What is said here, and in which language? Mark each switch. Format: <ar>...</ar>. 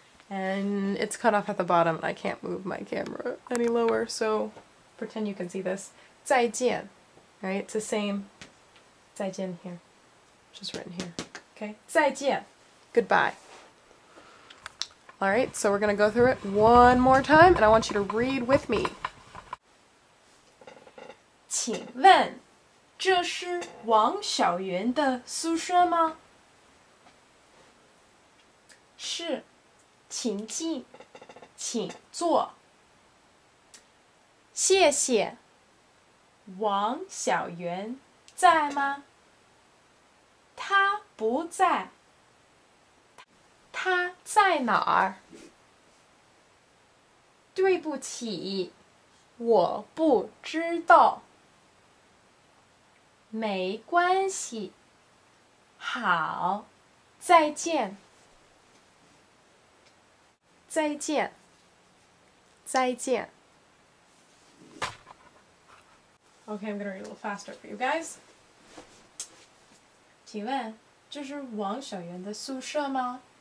<en>And it's cut off at the bottom and I can't move my camera any lower, so pretend you can see this.</en> <zh>再见.</zh> <en>Right? It's the same</en> <zh>再见</zh> <en>here. Just written here. Okay?</en> <zh>再见.</zh> <en>Goodbye. Alright, so we're going to go through it one more time and I want you to read with me.</en> <zh>请问这是王小媛的宿舍吗？是，请进，请坐。谢谢。王小媛在吗？她不在。她在哪儿？对不起，我不知道。没关系。好，再见。再见。再见。</zh> <en>Okay, I'm gonna read a little faster for you guys.</en> <zh>请问这是王小媛的宿舍吗？</zh>